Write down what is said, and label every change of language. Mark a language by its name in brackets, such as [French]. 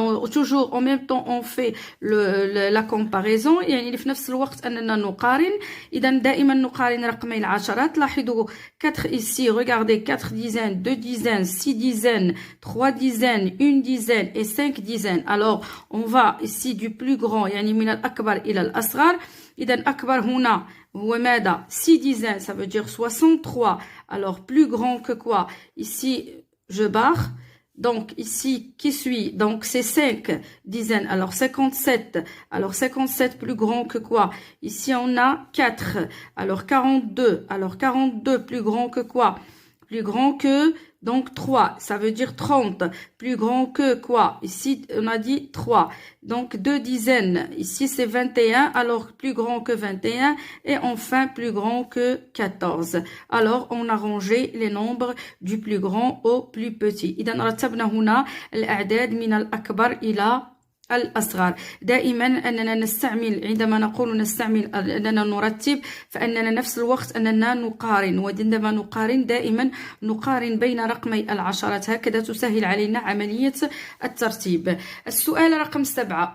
[French] toujours en même temps on fait la comparaison [Arabic] يعني في نفس الوقت أننا نقارن. إذا دائما نقارن رقمي العشرات. لاحظوا [French] 4 ici, regardez 4 dizaines, 2 dizaines, 6 dizaines, 3 dizaines, 1 dizaine et 5 dizaines. Alors on va ici du plus grand [Arabic] يعني من الأكبر إلى الأصغر. إذا أكبر هنا هو ماذا [French] 6 dizaines, ça veut dire 63. Alors plus grand que quoi? Ici je barre. Donc, ici, qui suit? Donc, c'est 5 dizaines. Alors, 57. Alors, 57 plus grand que quoi? Ici, on a 4. Alors, 42. Alors, 42 plus grand que quoi? Plus grand que, donc, 3. Ça veut dire 30. Plus grand que quoi? Ici, on a dit 3. Donc, 2 dizaines. Ici, c'est 21. Alors, plus grand que 21. Et enfin, plus grand que 14. Alors, on a rangé les nombres du plus grand au plus petit. [Arabic] إذا رتبنا هنا الأعداد من الأكبر إلى الأصغر. دائما أننا نستعمل عندما نقول نستعمل أننا نرتب فأننا نفس الوقت أننا نقارن. وعندما نقارن دائما نقارن بين رقمي العشرات. هكذا تسهل علينا عملية الترتيب. السؤال رقم 7.